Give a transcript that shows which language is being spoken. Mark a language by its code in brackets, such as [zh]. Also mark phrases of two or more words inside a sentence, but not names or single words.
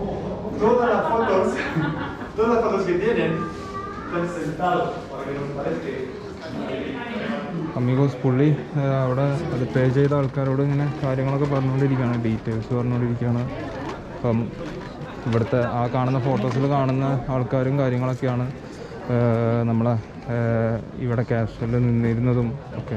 [es] Todas las fotos que tienen están sentados para que nos parezca. [ml] അമീഗോസ് പുള്ളി അവിടെ അത് പേ ചെയ്ത ആൾക്കാരോട് ഇങ്ങനെ കാര്യങ്ങളൊക്കെ പറഞ്ഞുകൊണ്ടിരിക്കുകയാണ്, ഡീറ്റെയിൽസ് പറഞ്ഞുകൊണ്ടിരിക്കുകയാണ്. അപ്പം ഇവിടുത്തെ ആ കാണുന്ന ഫോട്ടോസിൽ കാണുന്ന ആൾക്കാരും കാര്യങ്ങളൊക്കെയാണ് നമ്മളെ ഇവിടെ കാസ്റ്റലിൽ നിന്നിരുന്നതും ഒക്കെ.